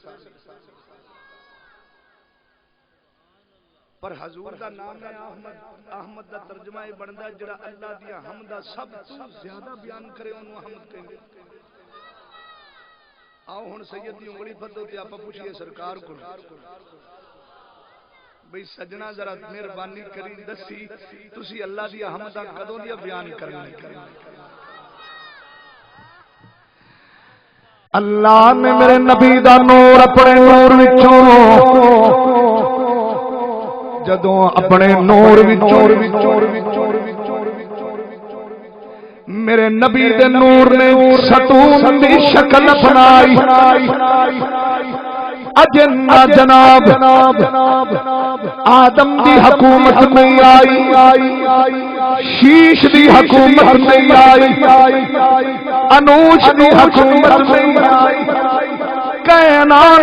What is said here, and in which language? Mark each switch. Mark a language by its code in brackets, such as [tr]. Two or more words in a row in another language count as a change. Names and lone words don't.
[pa] پر حضور دا نام ہے احمد احمد دا ترجمہ یہ بندا ہے جڑا اللہ دیا حمدہ سب تو زیادہ بیان کرے انہوں احمد کہیں گے آؤ ہن سید دی انگلی پھدو تے آپا پوچھئے سرکار کو بھئی سجنا ذرا مہربانی کری دسی تسی اللہ دی حمدہ کدوں دی بیان کرنا اللہ نے میرے نبی دا نور اپنے نور وچوں جدوں اپنے نور وچوں میرے نبی دے نور نے ستون دی شکل اپنائی اجنہ جناب آدم دی حکومت نہیں آئی، شیش دی حکومت نہیں آئی، انوش دی حکومت نہیں آئی، کائنات